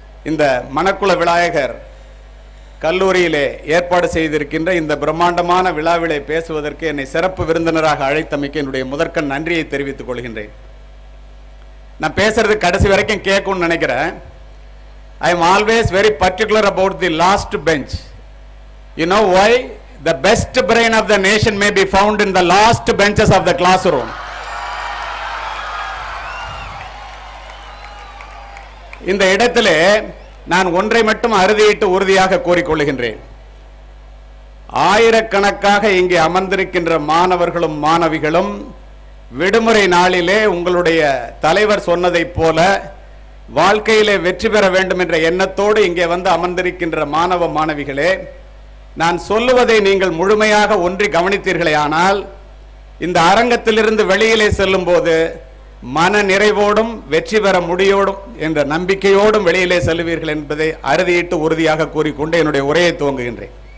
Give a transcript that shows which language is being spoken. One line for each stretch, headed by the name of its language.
Tamil: இந்த மணக்குல விநாயகர் கல்லூரியிலே ஏற்பாடு செய்திருக்கின்ற இந்த பிரம்மாண்டமான விழாவிலே பேசுவதற்கு என்னை சிறப்பு விருந்தினராக அழைத்தமைக்கு என்னுடைய முதற்கண் நன்றியை தெரிவித்துக் கொள்கின்றேன். நான் பேசுறது கடைசி வரைக்கும் கேட்கும்னு நினைக்கிறேன்.
English: I am always very particular about the last bench. You know why? The best brain of the nation may be found in the last benches of the classroom.
Tamil: இந்த இடத்திலே நான் ஒன்றை மட்டும் அறுதியிட்டு உறுதியாக கூறிக்கொள்கின்றேன். ஆயிரக்கணக்காக இங்கே அமர்ந்திருக்கின்ற மாணவர்களும் மாணவிகளும் விடுமுறை நாளிலே உங்களுடைய தலைவர் சொன்னதைப் போல வாழ்க்கையிலே வெற்றி பெற வேண்டும் என்ற எண்ணத்தோடு இங்கே வந்து அமர்ந்திருக்கின்ற மாணவ மாணவிகளே, நான் சொல்லுவதை நீங்கள் முழுமையாக ஒன்றி கவனித்தீர்களே ஆனால் இந்த அரங்கத்திலிருந்து வெளியிலே செல்லும் போது மன நிறைவோடும் வெற்றி பெற முடியோடும் என்ற நம்பிக்கையோடும் வெளியிலே செல்வீர்கள் என்பதை அறுதியிட்டு உறுதியாக கூறிக்கொண்டு என்னுடைய உரையை துவங்குகின்றேன்.